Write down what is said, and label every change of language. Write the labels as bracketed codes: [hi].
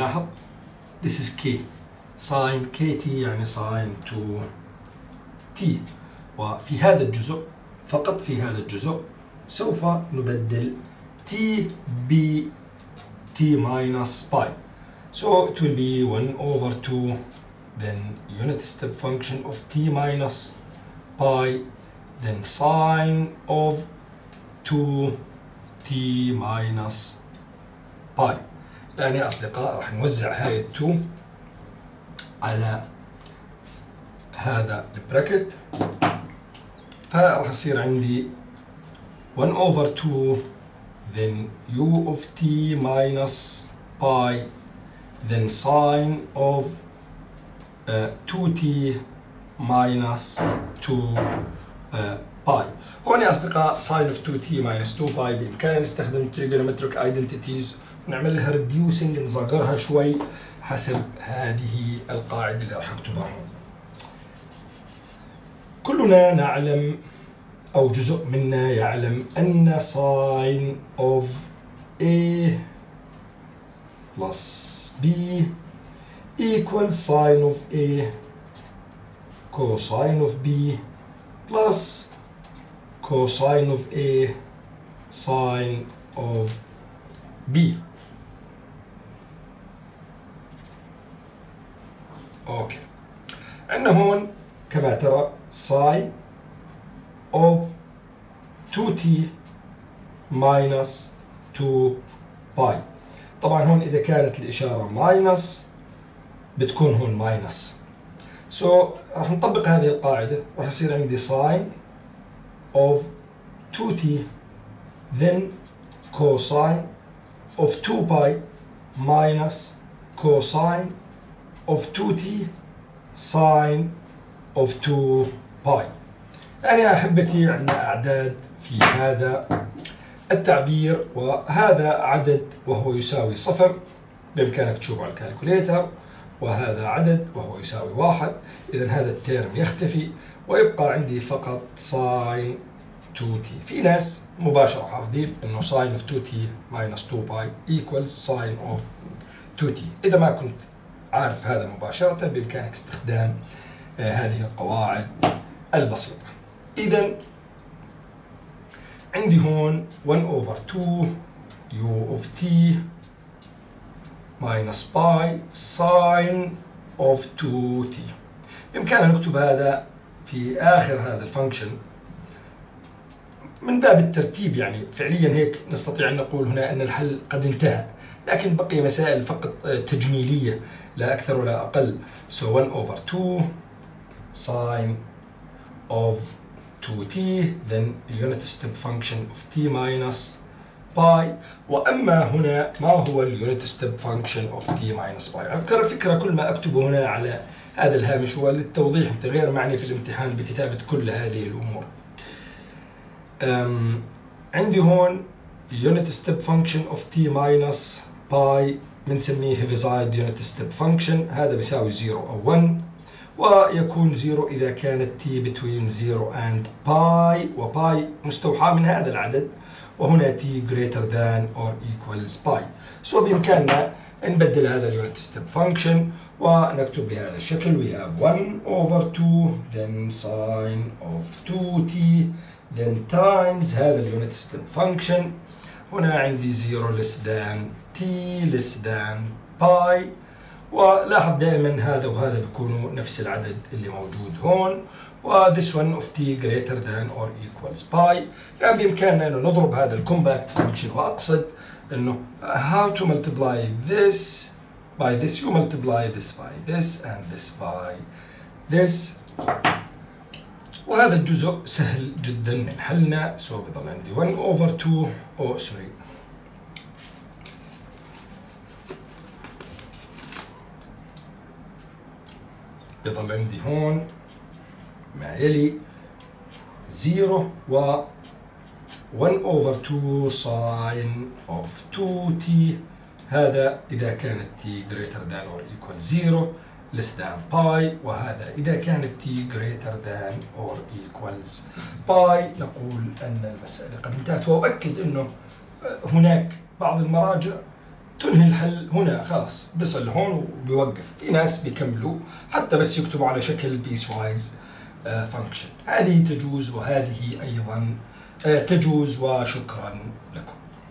[ar] لاحظ [en] this is k. sine kt [ar] يعني [en] sine 2t. [ar] وفي هذا الجزء فقط في هذا الجزء سوف نبدل t ب [en] t minus pi. So it will be 1 over 2, then unit step function of t minus pi, then sine of 2t minus pi. [ar] الآن يا أصدقاء راح نوزع هاي 2 على هذا البراكت، فراح يصير عندي [en] 1 over 2 then u of t minus pi, then sine of 2t minus 2 pi. [ar] هون يا أصدقاء [en] sine of 2t minus 2 pi [ar] بإمكاننا نستخدم [en] trigonometric identities [ar] نعمل لها ريديوسنج، نصغرها شوي حسب هذه القاعدة اللي راح اكتبها هون. كلنا نعلم أو جزء منا يعلم أن [en] sin of A plus B equals sin of A cosine of B plus cosine of A sine of B. [ar] اوكي، عندنا هون كما ترى [en] sin of 2t minus 2 [ar] باي. طبعا هون إذا كانت الإشارة ماينس بتكون هون ماينس. راح نطبق هذه القاعدة، راح يصير عندي [en] sin of 2t then cosine of 2 pi minus cosine of 2t sine of 2 pi. [ar] يعني يا أحبتي عندنا أعداد في هذا التعبير، وهذا عدد وهو يساوي 0 بإمكانك تشوفه على الكالكوليتر، وهذا عدد وهو يساوي 1. إذا هذا التيرم يختفي ويبقى عندي فقط [en] sin 2t. [ar] في ناس مباشرة حافظين إنه [en] sin of 2t minus 2 pi equals sin of 2t. [ar] إذا ما كنت عارف هذا مباشرة بإمكانك استخدام هذه القواعد البسيطة. إذا عندي هون [en] 1 over 2 u of t minus pi sine of 2t. [ar] بإمكاننا نكتب هذا في آخر هذا الفانكشن من باب الترتيب، يعني فعليا هيك نستطيع أن نقول هنا أن الحل قد انتهى، لكن بقي مسائل فقط تجميلية لا أكثر ولا أقل. [en] So 1 over 2 sine of 2t then unit step function of t minus pi. [ar] وأما هنا ما هو اليونت ستيب فانكشن [en] of t minus pi؟ [ar] أذكر الفكرة كل ما أكتبه هنا على هذا الهامش هو للتوضيح، أنت غير معني في الامتحان بكتابة كل هذه الأمور. عندي هون [en] unit step function of t minus pi [ar] بنسميه [en] heaviside unit step function. [ar] هذا بيساوي 0 أو 1، ويكون 0 إذا كانت [en] t between 0 and pi، [ar] وباي مستوحى من هذا العدد، وهنا [en] t greater than or equals pi. [ar] بإمكاننا نبدل هذا اليونت ستيب فانكشن ونكتب بهذا الشكل. [en] we have 1 over 2 then sine of 2t then times [ar] هذا اليونت ستيب فانكشن. هنا عندي [en] 0 less than t less than pi، [ar] ولاحظ دائما هذا وهذا بيكونوا نفس العدد اللي موجود هون، و [en] this one of t greater than or equals pi. [ar] الآن بإمكاننا إنه نضرب هذا الكومباكت فانكشن، وأقصد إنه [en] how to multiply this by this. you multiply this by this and this by this، [ar] وهذا الجزء سهل جدا من حلنا. بضل عندي [en] 1 over 2 [ar] بضل عندي هون ما يلي 0 و [en] 1 over 2 sine of 2t. [ar] هذا إذا كانت [en] t greater than or equal 0 less than pi، [ar] وهذا إذا كانت [en] t greater than or equals pi. [ar] نقول أن المسألة قد انتهت، وأؤكد أنه هناك بعض المراجع تنهي الحل هنا، خلاص بيصل هون وبيوقف. في ناس بيكملوا حتى بس يكتبوا على شكل piecewise function. هذه تجوز وهذه أيضا تجوز، وشكرا لكم.